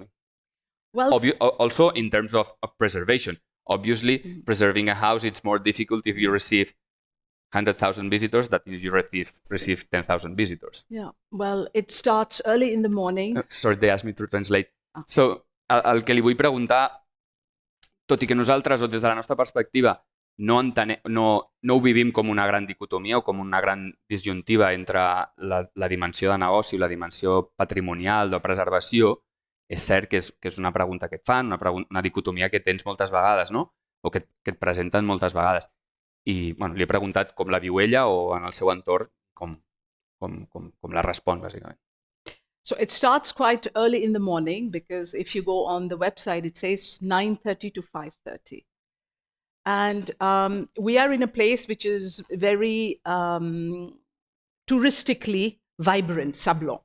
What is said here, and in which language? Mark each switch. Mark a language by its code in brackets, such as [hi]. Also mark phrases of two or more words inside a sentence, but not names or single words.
[en] Well, also in terms of preservation. Obviously, preserving a house, it's more difficult if you receive 100,000 visitors than if you receive 10,000 visitors. Yeah, well, it starts early in the morning. Sorry, they asked me to translate. So, [ca] el que li vull preguntar, tot i que nosaltres, o des de la nostra perspectiva, no ho vivim com una gran dicotomia o com una gran disjuntiva entre la dimensió de negoci i la dimensió patrimonial de preservació, és cert que és una pregunta que et fan, una dicotomia que tens moltes vegades, no? O que et presenten moltes vegades. I li he preguntat com la viu ella o en el seu entorn com la respon, bàsicament. [en] So it starts quite early in the morning, because if you go on the website, it says 9:30 to 5:30. And we are in a place which is very touristically vibrant, Sablon.